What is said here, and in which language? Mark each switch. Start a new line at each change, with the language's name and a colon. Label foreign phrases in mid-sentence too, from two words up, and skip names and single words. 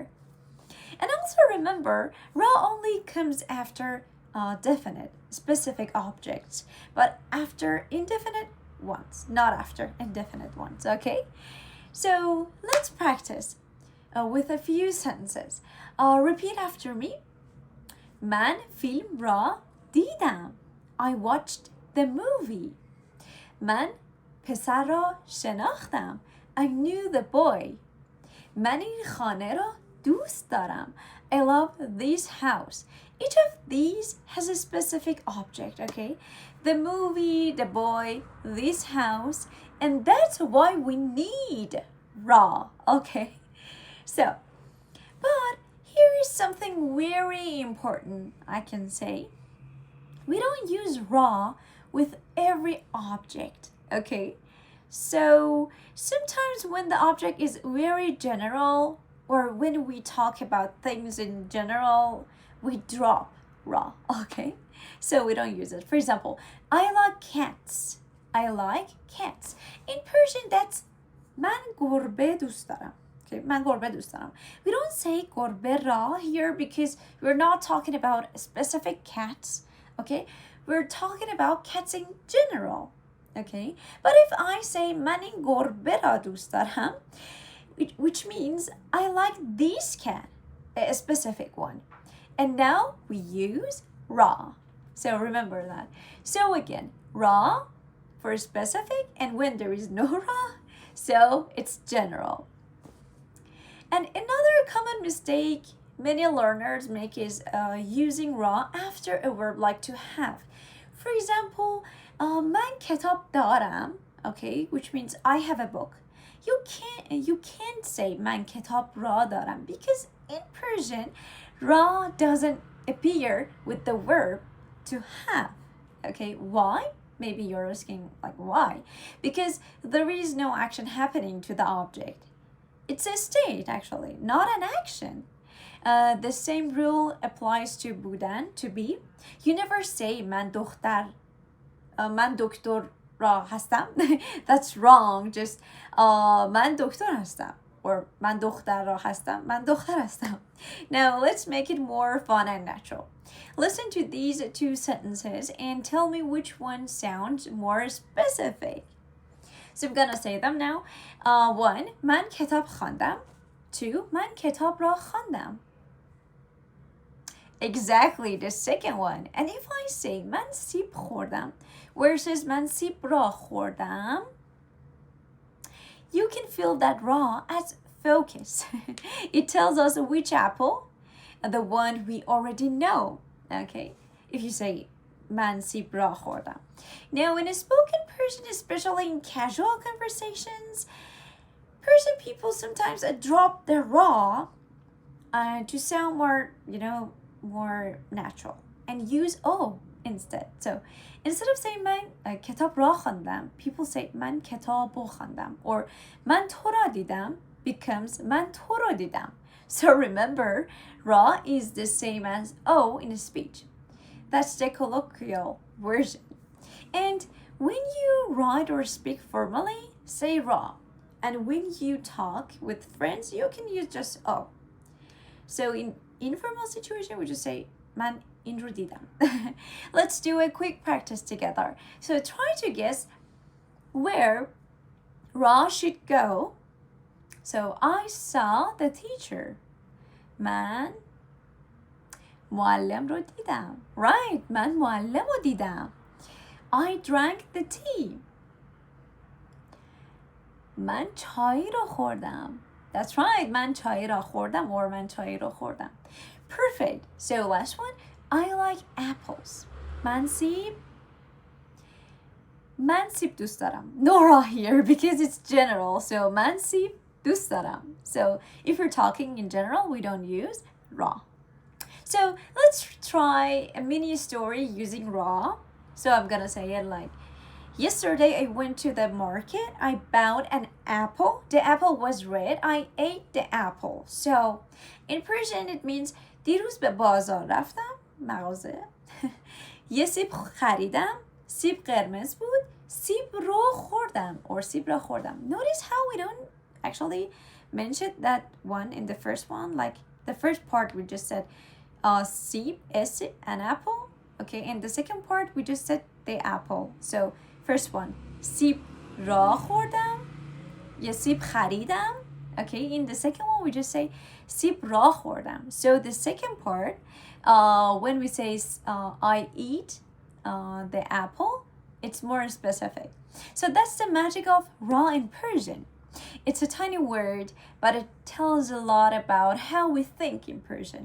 English: And also remember, ra only comes after definite, specific objects, but after indefinite ones, not after indefinite ones, okay? So let's practice with a few sentences. Repeat after me.
Persian: من فیلم را دیدم.
English: I watched the movie.
Persian: من پسر را شناختم.
English: I knew the boy.
Persian: من این خانه را دوست دارم.
English: I love this house. Each of these has a specific object, okay? The movie, the boy, this house, and that's why we need ra, okay? So, but here is something very important, I can say. We don't use ra with every object, okay? So sometimes when the object is very general, or when we talk about things in general, we drop ra, okay? So we don't use it. For example, I like cats. I like Persian, that's
Persian: من گربه دوست دارم. Okay, من گربه دوست دارم.
English: We don't say
Persian: گربه را
English: here because we're not talking about specific cats. Okay, we're talking about cats in general. Okay, but if I say
Persian: من این گربه را دوست دارم,
English: which means I like this cat, a specific one. And now we use ra. So remember that. So again, ra for specific, and when there is no ra, so it's general. And another common mistake many learners make is using ra after a verb like to have. For example,
Persian: من کتاب دارم,
English: okay, which means I have a book. You can't say
Persian: من کتاب را دارم
English: because in Persian, ra doesn't appear with the verb to have. Okay, why? Maybe you're asking like why? Because there is no action happening to the object. It's a state actually, not an action. The same rule applies to بودن, to be. You never say
Persian: من دکتر را هستم.
English: That's wrong. Just
Persian: من دکتر هستم. Or من دختر را هستم. من دختر هستم.
English: Now let's make it more fun and natural. Listen to these two sentences and tell me which one sounds more specific. So I'm gonna say them now. 1.
Persian: من کتاب خواندم. 2. من کتاب را خواندم.
English: Exactly the second one. And if I say
Persian: من سیب خوردم versus من سیب را خوردم,
English: you can feel that ra as focus. It tells us which apple, the one we already know. Okay, if you say
Persian: من سیب را خوردم.
English: Now in a spoken Persian, especially in casual conversations, Persian people sometimes drop the ra to sound more, more natural and use o instead. So instead of saying
Persian: من کتاب را خواندم,
English: people say
Persian: من کتاب را خواندم, or من تو را دیدم becomes من تو را دیدم.
English: So remember, ra is the same as o in a speech. That's the colloquial version. And when you write or speak formally, say ra. And when you talk with friends, you can use just o. So in informal situation, we just say
Persian: من این رو دیدم.
English: Let's do a quick practice together. So try to guess where ra should go. So I saw the teacher.
Persian: من معلم رو دیدم. Right, من معلم رو دیدم.
English: I drank the tea.
Persian: من چای رو خوردم.
English: That's right,
Persian: من چای را خوردم or من چای رو خوردم.
English: Perfect. So last one, I like apples.
Persian: من سیب دوست دارم.
English: No ra here because it's general.
Persian: So من سیب دوست دارم.
English: So if you're talking in general, we don't use ra. So let's try a mini story using ra. So I'm gonna say it like, yesterday I went to the market. I bought an apple. The apple was red. I ate the apple. So in Persian it means
Persian: دیروز به بازار رفتم مغازه. یه سیب خریدم. سیب قرمز بود. سیب رو خوردم or سیب را خوردم.
English: Notice how we don't actually mention that one in the first one. Like the first part we just said سیب, este, an apple. Okay, and the second part we just said the apple. So first one,
Persian: سیب را خوردم. یه سیب خریدم.
English: Okay, in the second one we just say
Persian: سیب را خوردم.
English: So the second part, when we say I eat the apple, it's more specific. So that's the magic of ra in Persian. It's a tiny word, but it tells a lot about how we think in Persian.